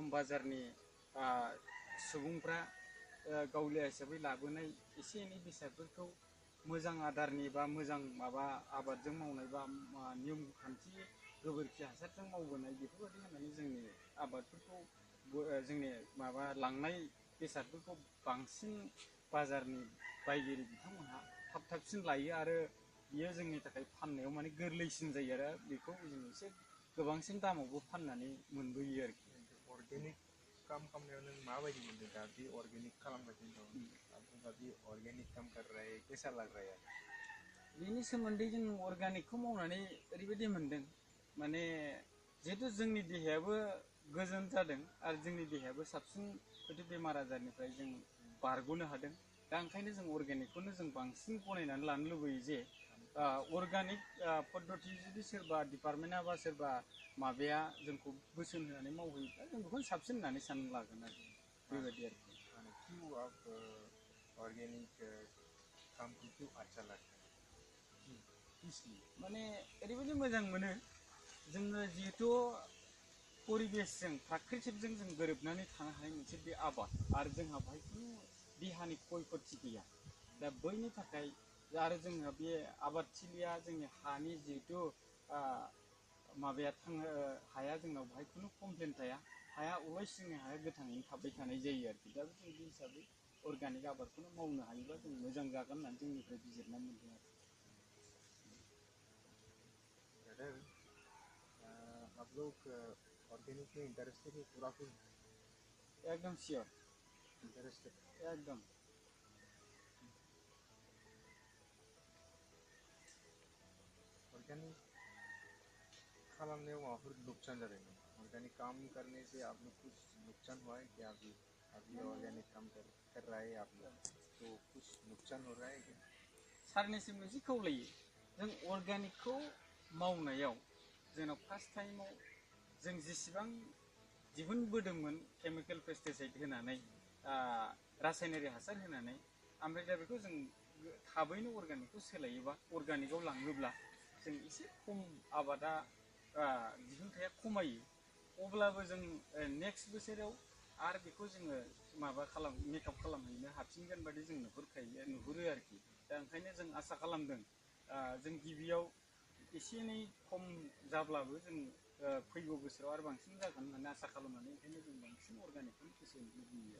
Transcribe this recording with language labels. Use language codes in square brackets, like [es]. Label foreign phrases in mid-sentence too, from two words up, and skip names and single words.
[brx] बाजारनि सुबुंफ्रा गावलिया हिसाबै लाबोनाय एसे एनै बेसादफोरखौ मोजां आदारनि बा मोजां माबा आबादजों मावनाय बा नियम खान्थि गोबोरखि हासारजों मावबोनाय बेफोरबायदि होननानै जोंनि आबादफोरखौ जोंनि माबा लांनाय बेसादफोरखौ बांसिन बाजारनि बायगिरि बिथांमोनहा थाबसिन लायो आरो बियो जोंनि थाखाय फाननायाव माने गोरलैसिन जायो आरो बेखौ जों एसे गोबांसिन दामावबो फाननानै मोनबोयो आरोखि अर्गेनिक खालामनायाव नों माबायदि मोनदों दा बे अर्गेनिक खालामगासिनो दं बे [hi] अर्गेनिक काम कर रहा है कैसा लग रहा है [brx] बेनि सोमोन्दै जों अर्गानिकखौ मावनानै ओरैबायदि मोनदों माने जिहेथु जोंनि देहायाबो गोजोन जादों आरो जोंनि देहायाबो साबसिन हयथ' बेमार आजारनिफ्राय जों बारग'नो हादों दा ओंखायनो जों अर्गानिकखौनो जों बांसिन गनायनानै लानो लुबैयो जे अर्गानिक पद्धति जुदि सोरबा डिपार्टमेन्टआ बा सोरबा माबाया जोंखौ बोसोन होनानै मावहैयोब्ला जों बेखौनो साबसिन होननानै सानना लागोन आरो बेबायदि आरोखि [hi] क्यों आप ऑर्गेनिक काम को क्यों अच्छा लगता है [brx] माने ओरैबायदि मोजां मोनो जोङो जिहेथु परिबेसजों प्राकृतिकजों जों गोरोबनानै थानो हानाय मोनसे बे आबाद आरो जोंहा बेहाय खुनु देहानि खयखथि गैया दा बैनि थाखाय आरो जोंहा बे आबादथिलिया जोंनि हानि जिहेथु माबाया हाया जोंनाव बेहाय खुनु कमप्लेन थाया हाया अलवेज जोंनि हाया गोथाङैनो थाबाय थानाय जायो आरोखि दा जों बे हिसाबै अर्गानिक आबादखौनो मावनो हायोबा जों मोजां जागोन होननानै जोंनिफ्राय बिजिरना मोनदों आरो [hi] ब्रदर आप लोग ऑर्गेनिक में इंटरेस्टेड है पूरा फुल एकदम सियर इंटरेस्टेड एकदम [brx] ऑर्गेनिक खालामनायाव माबाफोर नुकसान जादों [hi] ऑर्गेनिक काम करने से आप लोग कुछ नुकसान हुआ है क्या अभी ऑर्गेनिक काम कर रहा है आप लोग तो कुछ नुकसान हो रहा है क्या [brx] सारनिसिम मोनसे खावलायो जों अर्गानिकखौ मावनायाव जोंनाव [en] first time [brx] जों जेसेबां दिहुनबोदोंमोन [en] chemical pesticide [brx] होनानै रासायनारि हासार होनानै ओमफ्राय दा बेखौ जों थाबैनो अर्गानिकखौ सोलायोबा अर्गानिकआव लाङोब्ला जों एसे खम आबादा दिहुनथाया खमायो अब्लाबो जों नेक्स्ट बोसोराव आरो बेखौ जोङो माबा मेकआप खालामहैनो हाफिनगोन बादि जों नुहुरो आरोखि दा ओंखायनो जों आसा खालामदों जों गिबियाव एसे एनै खम जाब्लाबो जों फैगौ बोसोराव आरो बांसिन जागोन होननानै आसा खालामनानै ओंखायनो जों बांसिन अर्गानिकखौनो गोसो लुबैयो